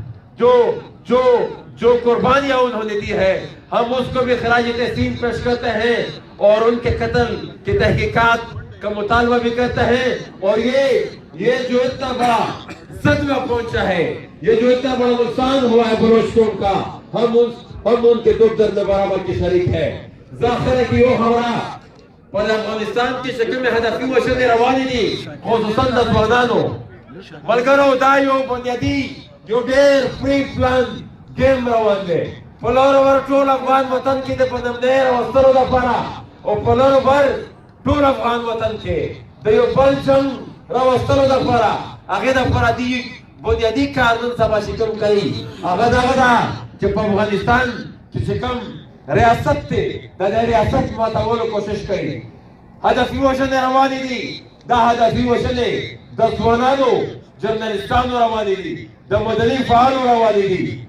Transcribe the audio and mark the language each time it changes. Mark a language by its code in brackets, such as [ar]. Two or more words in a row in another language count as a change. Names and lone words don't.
[ur] جو قربانیاں انہوں نے دی ہے ہم اس کو بھی خراج تحسین پیش کرتے ہیں اور ان کے قتل کی تحقیقات کا مطالبہ بھی کرتے ہیں اور یہ جو اتنا بڑا صدمہ پہنچا ہے یہ جو اتنا بڑا نقصان ہوا ہے بلوچ قوم کا ہم ان کے دکھ درد میں برابر کی شریک ہے ظاہر ہے کہ وہ خبرہ پر افغانستان کی شکل میں هدفي [ps] وشنې روانې دي خصوصا د ځوانانو ملګرو دا یو بنیادي یو ډېر [en] pre plan game [ps] روان دی په لاره ور ټول افغان وطن کې د پنمدې راوستلو لپاره او په لاره ور ټول افغان وطن کې د یو بل جنګ راوستلو لپاره هغې دپاره دي بنیادي کار نن سبا چې کوم کوي هغه دغه ده چې په افغانستان چې کوم ریاست ته د ریاست ماتولو کوشش کوي هدفي وژنې روانې دي دا هدفي وژنې د ځوانانو جرنالستانو روانې دي د مدني فعالو روانې دي